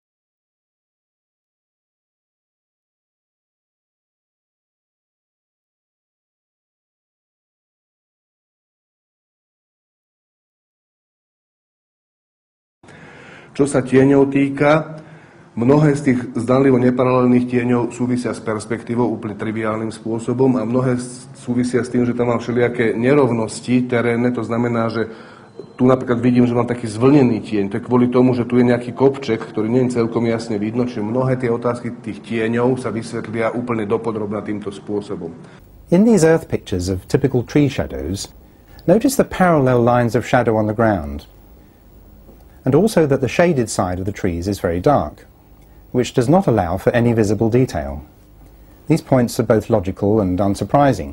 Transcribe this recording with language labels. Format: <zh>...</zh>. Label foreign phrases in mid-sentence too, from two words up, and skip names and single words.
<sk>Čo sa tieňov týka, mnohé z tých zdanlivo neparalelných tieňov súvisia s perspektívou úplne triviálnym spôsobom a mnohé súvisia s tým, že tam mám všelijaké nerovnosti terénne, to znamená, že tu napríklad vidím, že mám taký zvlnený tieň, to je kvôli tomu, že tu je nejaký kopček, ktorý nie je celkom jasne vidno, čiže mnohé tie otázky tých tieňov sa vysvetlia úplne dopodrobna týmto spôsobom.</sk> <en>In these Earth pictures of typical tree shadows, notice the parallel lines of shadow on the ground, and also that the shaded side of the trees is very dark, which does not allow for any visible detail. These points are both logical and unsurprising.</en>